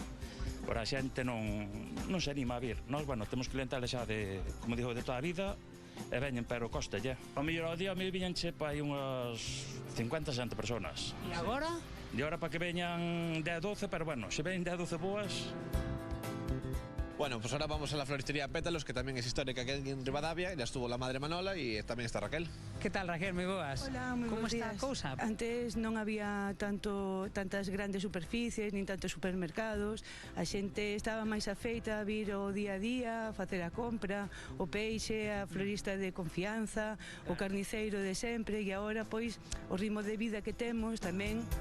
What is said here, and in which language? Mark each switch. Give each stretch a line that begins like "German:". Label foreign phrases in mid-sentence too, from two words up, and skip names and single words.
Galician: Ora a xente non se anima a vir. Nós, bueno, temos clientela xa de, como digo, de toda a vida e veñen, pero costa ya. Ao mellor ao día me viñanche para aí unhas 50, 60 personas. E agora? E agora para que veñan 10, 12, pero bueno, se veñen 10, 12 boas.
Spanish: Bueno, pues ahora vamos a la floristería Pétalos, que también es histórica aquí en Ribadavia. Ya estuvo la madre Manola y también está Raquel.
Galician: Que tal, Raquel? Moi boas. Hola, moi Como bons está a días. cousa? Antes non había tantas grandes superficies, nin tantos supermercados. A xente estaba máis afeita a vir o día a día, a facer a compra, o peixe, a florista de confianza, o carniceiro de sempre, e agora, pois, o ritmo de vida que temos tamén.